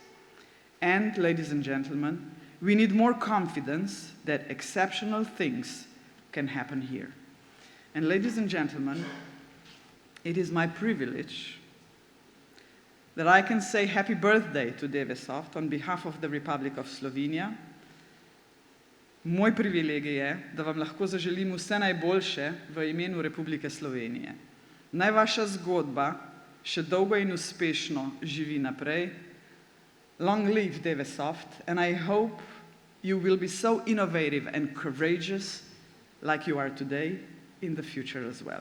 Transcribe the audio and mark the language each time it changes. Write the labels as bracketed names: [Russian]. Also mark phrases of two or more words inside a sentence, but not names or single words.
[English] And, ladies and gentlemen, we need more confidence that exceptional things can happen here. And, ladies and gentlemen, it is my privilege that I can say happy birthday to Dewesoft on behalf of the Republic of Slovenia. [Slovenian] Moj privilegij je, da vam lahko zaželim vse najboljše v imenu Republike Slovenije. Naj vaša zgodba še dolgo in uspešno živi naprej. [English] Long live Dewesoft, and I hope you will be so innovative and courageous like you are today in the future as well.